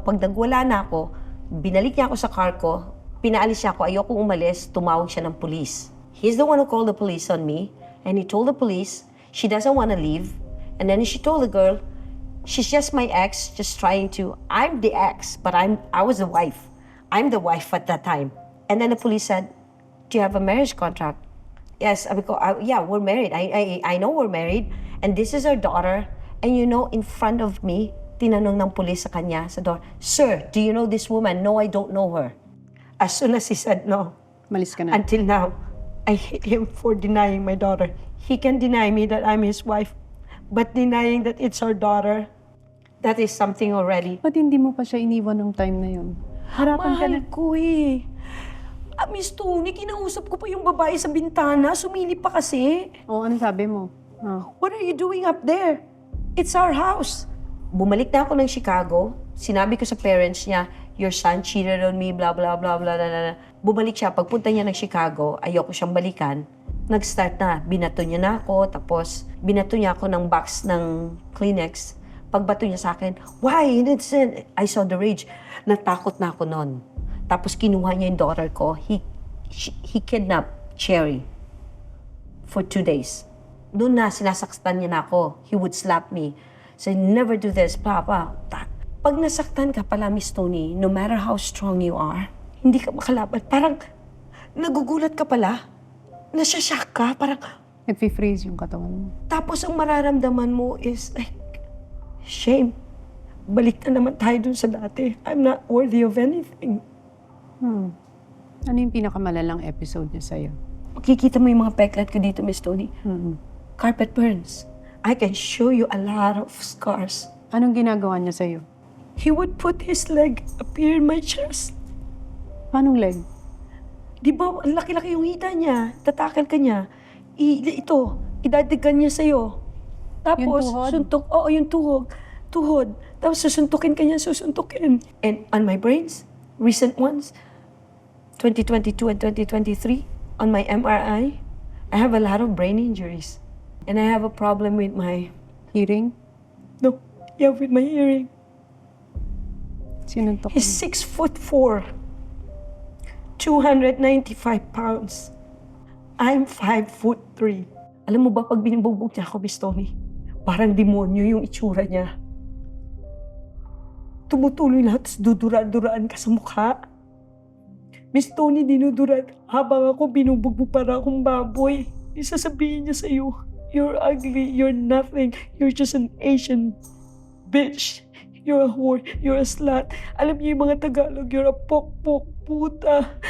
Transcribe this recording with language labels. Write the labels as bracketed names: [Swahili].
[Filipino] Pag nagwala na ako, binalik niya ako sa car ko, pinaalis niya ako, ayokong umalis, tumawag siya ng police. [English] He's the one who called the police on me, and he told the police she doesn't want to leave, and then she told the girl, she's just my ex, just trying to, I'm the ex, but I was the wife. I'm the wife at that time. And then the police said, do you have a marriage contract? Yes, yeah, we're married. I know we're married. And this is our daughter. And you know, in front of me, [Filipino] tinanong ng police sa kanya, sa door, [English] Sir, do you know this woman? No, I don't know her. As soon as he said no, [Filipino] Malis ka na. [English] until now, I hate him for denying my daughter. He can deny me that I'm his wife, but denying that it's our daughter, that is something already. [Filipino] Ba't hindi mo pa siya iniwan nung time na yun? Harapan ka na. Mahal ko eh. Miss Tony, kinausap ko pa yung babae sa bintana. Sumilip pa kasi. Oo, ano sabi mo? [English] What are you doing up there? It's our house. [Filipino] Bumalik na ako ng Chicago. Sinabi ko sa parents niya, [English] your son cheated on me, [Filipino] blah, blah, blah, blah, blah, blah. Bumalik siya. Pagpunta niya ng Chicago, ayoko siyang balikan. Nag-start na. Binato niya na ako. Tapos, binato niya ako ng box ng Kleenex. Pagbato niya sa akin, [English] why? I saw the rage. [Filipino] Natakot na ako noon. Tapos kinuha niya yung daughter ko. [English] He kidnapped Cherry for 2 days. [Filipino] Doon na sinasaktan niya na ako. [English] He would slap me. Say, never do this, Papa. [Filipino] Pag nasaktan ka pala, [English] Miss Tony, no matter how strong you are, [Filipino] hindi ka makalaban. Parang nagugulat ka pala. Nasashock ka. Parang, Nag-freeze yung katawan mo. tapos ang mararamdaman mo [English] is like, shame. [Filipino] Balik na naman tayo dun sa dati. [English] I'm not worthy of anything. [Filipino] Ano yung pinakamalalang episode niya sa'yo? Makikita mo yung mga peklat ko dito, Miss Tony. [English] Carpet burns. I can show you a lot of scars. [Filipino] Anong ginagawa niya sa'yo? [English] He would put his leg up here in my chest. [Filipino] Paanong leg? Di ba, ang laki-laki yung hita niya. Tatakal ka niya. Idadigan niya sa'yo. Tapos, Yung tuhod? suntok. Oo, yung tuhog. tuhod. Tapos susuntukin ka niya, susuntukin. [English] And on my brains, recent ones, 2022 and 2023, on my MRI, I have a lot of brain injuries. And I have a problem with my, Hearing? with my hearing. [Filipino] Sinuntok [English] He's 6'4", 295 pounds. I'm 5'3". [Filipino] Alam mo ba, pag binubugbog niya ako, Miss Tony, parang demonyo yung itsura niya. Tumutuloy lahat, tapos dudura-duraan ka sa mukha. Miss Tony, dinudura habang ako binubugbog para akong baboy. Isasabihin niya sa'yo, [English] you're ugly, you're nothing, you're just an Asian bitch. You're a whore, you're a slut. [Filipino] Alam niyo yung mga Tagalog, [English] you're a [Filipino] pokpok puta.